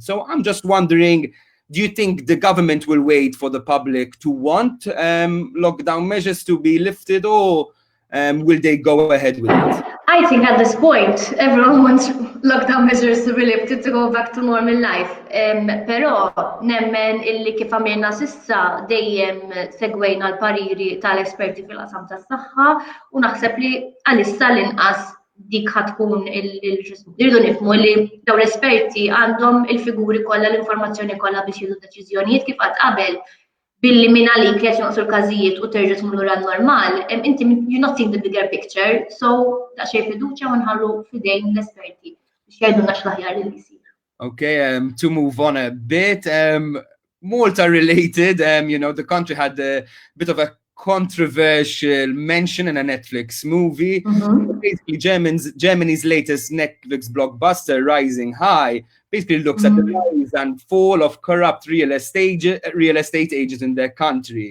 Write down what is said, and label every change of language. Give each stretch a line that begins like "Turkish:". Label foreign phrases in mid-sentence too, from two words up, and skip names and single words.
English: So I'm just wondering, do you think the government will wait for the public to want lockdown measures to be lifted, or will they go ahead with it? I think at this point, everyone wants lockdown measures to be lifted to go back to normal life.
Maltese: Però nemmen illi kif għamilna sissa dejjem segwejna l-pariri tal-esperti fil-qasam tas-saħħa u naħseb li għalissa l-inqas dik ħatkun irridu nifhmu li dawn l-esperti għandhom il-figuri kollha, l-informazzjoni kollha biex jieħdu deċiżjonijiet kif qatt qabel. Billi minn għalik li għax naqsu l-każijiet u terġa' tmur lura normal, inti
English: you're not seeing the bigger picture,
Maltese: so daqsxejn fiduċja u nħallu f'idejn l-esperti biex jgħidulna x'l-aħjar li jsir.
English: Okay, to move on a bit, Malta related, the country had a bit of a controversial mention in a Netflix movie. Basically, Germany's latest Netflix blockbuster, Rising High, basically looks at the rise and fall of corrupt real estate agents in their country.